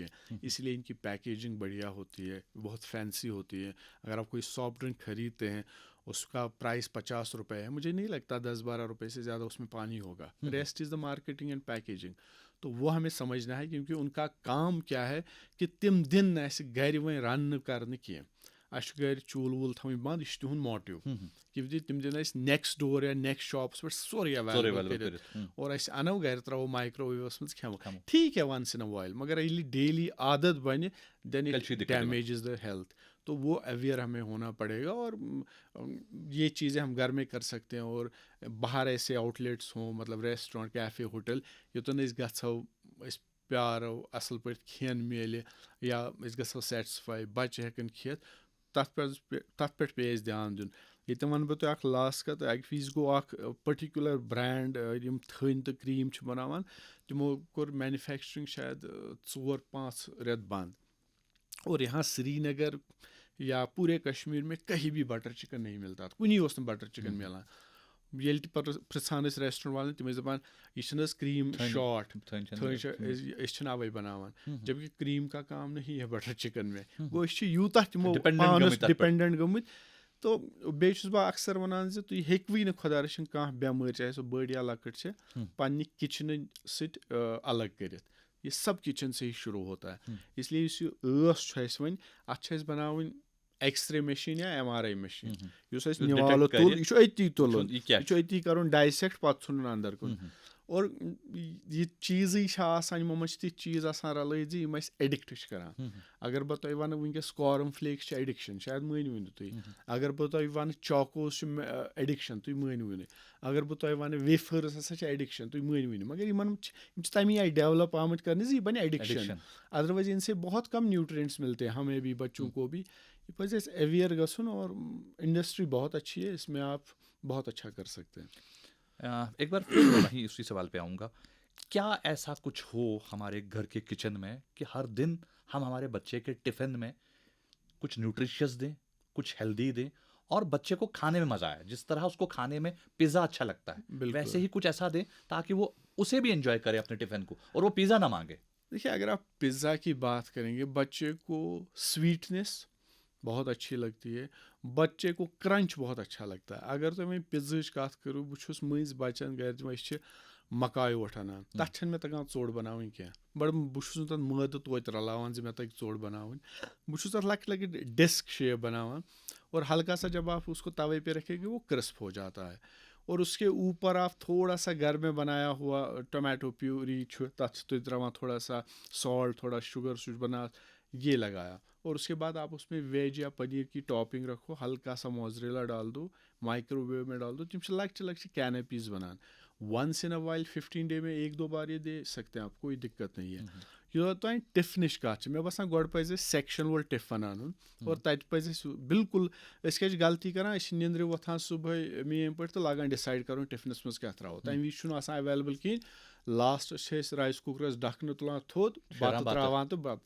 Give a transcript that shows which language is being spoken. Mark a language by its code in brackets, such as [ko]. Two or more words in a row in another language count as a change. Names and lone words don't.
[ur] اس لیے ان کی پیکیجنگ بڑھیا ہوتی ہے, بہت فینسی ہوتی ہے. اگر آپ کوئی [en] soft drink [ur] خریدتے ہیں, اس کا پرائس 50 روپے ہے, مجھے نہیں لگتا 10-12 روپے سے زیادہ اس میں پانی ہوگا. [en] Rest is the marketing and packaging. [ur] تو وہ ہمیں سمجھنا ہے, کیونکہ ان کا کام کیا ہے کہ [ks] تم دن اَسہِ گَرِ وۄنۍ رَننہٕ کَرنہٕ کینٛہہ, اَسہِ چھُ گَرِ چوٗلہٕ ووٗلہٕ تھاوٕنۍ بنٛد, یہِ چھُ تِہُنٛد موٹِو. کیونکہ تِم دِن اَسہِ [en] next door [ks] یا نیکسٹ شاپَس پٮ۪ٹھ سورُے ایویلیبل کٔرِتھ, اور أسۍ اَنو گَرِ ترٛاوو مایکرو ویوَس منٛز کھٮ۪مو. [ur] ٹھیٖک ہے [en] once in a while, [ks] مگر ییٚلہِ ڈیلی عادت بَنہِ دین [en] it damages the health. [ur] تو وہ اویئر ہمیں ہونا پڑے گا. اور یہ چیزیں ہم گھر میں کر سکتے ہیں, اور باہر ایسے آؤٹ لیٹس ہوں, مطلب ریسٹورنٹ, کیفے, ہوٹل, [ks] یوتن أسۍ گژھو, أسۍ پیارو, اَصٕل پٲٹھۍ کھٮ۪ن میلہِ, یا أسۍ گژھو سیٹِسفاے, بَچہِ ہٮ۪کن کھٮ۪تھ, تَتھ پٮ۪ٹھ پیٚیہِ اَسہِ دھیان دیُن. ییٚتٮ۪ن وَنہٕ بہٕ تۄہہِ اَکھ لاسٹ کَتھ. اَکہِ وِزِ گوٚو اَکھ پٔٹِکیوٗلَر برٛینٛڈ یِم تھٔنۍ تہٕ کرٛیٖم چھِ بَناوان, تِمو کوٚر مینوفیکچرِنٛگ شاید 4-5 رٮ۪تھ بنٛد. [ur] اور یہاں سری نگر یا پوٗرے کشمیٖر میں کہیں بھی بٹر چکن نہیں ملتا, [ks] کُنی اوس نہٕ بٹر چکن مِلان. ییٚلہِ تہِ پَتہٕ پِرٛژھان ٲسۍ ریسٹورنٛٹ والٮ۪ن, تِم ٲسۍ دَپان یہِ چھِنہٕ حظ کرٛیٖم شاٹ, تھٔنۍ چھِ أسۍ چھِنہٕ اَوَے بَناوان, [ur] جبکہِ کرٛیٖم کا کام نہیں ہے بٹر چکن میں. [ks] گوٚو أسۍ چھِ یوٗتاہ تِمو پانَس ڈِپٮ۪نڈنٹ گٔمٕتۍ. تہٕ بیٚیہِ چھُس بہٕ اکثر وَنان زِ تُہۍ ہیٚکوٕے نہٕ خۄدا رٔچھِنۍ کانٛہہ بٮ۪مٲرۍ, چاہے سۄ بٔڑ یا لۄکٕٹ چھِ, پنٛنہِ کِچنہٕ سۭتۍ الگ کٔرِتھ. [ur] یہ سب کچن سے ہی شروع ہوتا ہے. اس لیے [ks] یُس یہِ ٲس چھُ اَسہِ وۄنۍ, اَتھ چھِ اَسہِ بَناوٕنۍ [en] X-ray machine [ks] یا MRI مشیٖن, یُس اَسہِ نِوالہٕ تُل, یہِ چھُ أتی تُلُن, یہِ چھُ أتی کَرُن ڈایسیکٹ, پَتہٕ ژھُنُن اَندَر کُن. اور یہِ چیٖزٕے چھِ آسان, یِمو منٛز چھِ تِتھۍ چیٖز آسان رَلٲیِتھ زِ یِم اَسہِ ایڈِکٹ چھِ کَران. اگر بہٕ تۄہہِ وَنہٕ وٕنکٮ۪س کارن فلیکس چھِ ایڈِکشَن, شاید مٲنِوٕے نہٕ تُہۍ. اگر بہٕ تۄہہِ وَنہٕ چاکوز چھِ ایڈِکشَن, تُہۍ مٲنِوٕے نہٕ. اگر بہٕ تۄہہِ وَنہٕ ویفٲرٕس ہَسا چھِ ایڈِکشَن, تُہۍ مٲنِوٕے نہٕ. مگر یِم چھِ تَمی آیہِ ڈیولپ آمٕتۍ کرنہٕ زِ یہِ بَنہِ ایڈِکشَن. [ur] ادروائز ان سے بہت کم نیوٹرینٹس ملتے ہیں ہمیں بھی, بچوں کو بھی. [ks] یہ پَزِ اَسہِ اویئر گژھُن, [ur] اور انڈسٹری بہت اچھی ہے, اس میں آپ بہت اچھا کر سکتے ہیں. ایک بار پھر میں وہیں اسی سوال پہ آؤں گا. کیا ایسا کچھ ہو ہمارے گھر کے کچن میں کہ ہر دن ہم ہمارے بچے کے ٹفن میں کچھ نیوٹریشیس دیں, کچھ ہیلدی دیں, اور بچے کو کھانے میں مزہ آئے؟ جس طرح اس کو کھانے میں پیزا اچھا لگتا ہے, ویسے ہی کچھ ایسا دیں تاکہ وہ اسے بھی انجوائے کرے اپنے ٹفن کو, اور وہ پیزا نہ مانگے. دیکھیے, اگر آپ پیزا کی بات کریں گے, بچے کو سویٹنیس بہت اچھی لگتی ہے, بچے کو کرنچ بہت اچھا لگتا ہے. [ks] اگر تُہۍ وۄنۍ پِزہٕچ کَتھ کٔرِو, بہٕ چھُس مٔنٛزۍ بَچَن گَرِ أسۍ چھِ مکاے اوٹ اَنان, تَتھ چھَنہٕ مےٚ تَگان ژوٚٹ بَناوٕنۍ کینٛہہ. بہٕ چھُس نہٕ تَتھ مٲدٕ توتہِ رَلاوان زِ مےٚ تَگہِ ژوٚٹ بَناوٕنۍ. بہٕ چھُس تَتھ لۄکٕٹۍ لۄکٕٹۍ ڈِسک شیپ بَناوان, [ur] اور ہلکا سا جب آپ اس کو توے پہ رکھیں گے وہ کرسپ ہو جاتا ہے. اور اس کے اوپر آپ تھوڑا سا گھر میں بنایا ہوا ٹومیٹو پیوری [ks] چھُ, تَتھ چھِ تُہۍ ترٛاوان تھوڑا سا سالٹ, تھوڑا شوگر, سُہ چھُ بنان, [ur] یہ لگایا. اور اس کے بعد آپ اس میں ویج یا پنیر کی ٹاپنگ رکھو, ہلکا سا موزریلا ڈال دو, مائکرو ویو میں ڈال دو. [ks] تم چھِ لۄکچہِ لۄکچہِ کینپیز بنان. [en] once in a while [ur] 15 ڈے میں 1-2 بار یہ دے سکتے ہیں آپ, کوئی دقت نہیں ہے. [ks] یوٚتام تانۍ ٹِفنٕچ کَتھ چھِ, مےٚ باسان گۄڈٕ پَزِ اَسہِ سیکشن وول ٹِفن اَنُن, اور تَتہِ پَزِ اَسہِ بالکل, أسۍ کیٛاہ چھِ غلطی کران, أسۍ چھِ نِندرِ وۄتھان صُبحٲے میٲنۍ پٲٹھۍ تہٕ لگان ڈِسایڈ کَرُن ٹِفنَس منٛز کیٛاہ ترٛاوو. تَمہِ وِزِ چھُنہٕ آسان ایویلیبل کِہیٖنۍ. لاسٹَس چھِ أسۍ رایِس کُکرَس ڈَکھنہٕ تُلان تھوٚد, بَتہٕ ترٛاوان تہٕ بَتہٕ.